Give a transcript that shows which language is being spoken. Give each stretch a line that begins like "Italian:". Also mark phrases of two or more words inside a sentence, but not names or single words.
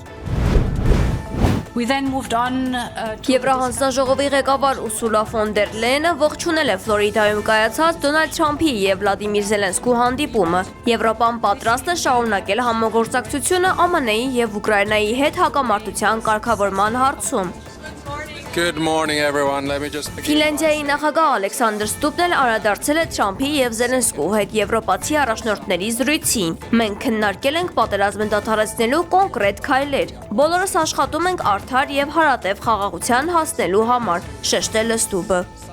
Armenian: Եվրահանձնաժողովի ղեկավար Ուրսուլա ֆոն դեր Լեյենը ողջունել է Ֆլորիդայում կայացած Դոնալդ Թրամփի եւ Վլադիմիր Զելենսկու հանդիպումը։ Եվրոպան պատրաստ է շարունակել համագործակցությունը ԱՄՆ-ի եւ Ուկրաինայի հետ հակամարտության կարգավորման հարցում։
English: Good morning everyone. Let me just
Armenian: Ֆինլանդիայի նախագահ Ալեքսանդր Ստուպն էլ անդրադարձել է Թրամփի եւ Զելենսկու հետ եվրոպացի առաջնորդների զրույցին։ Մենք քննարկել ենք պատերազմը դադարեցնելու կոնկրետ քայլեր։ Բոլորս աշխատում ենք արդար եւ հարատև խաղաղության հասնելու համար, շեշտել է Ստուպը։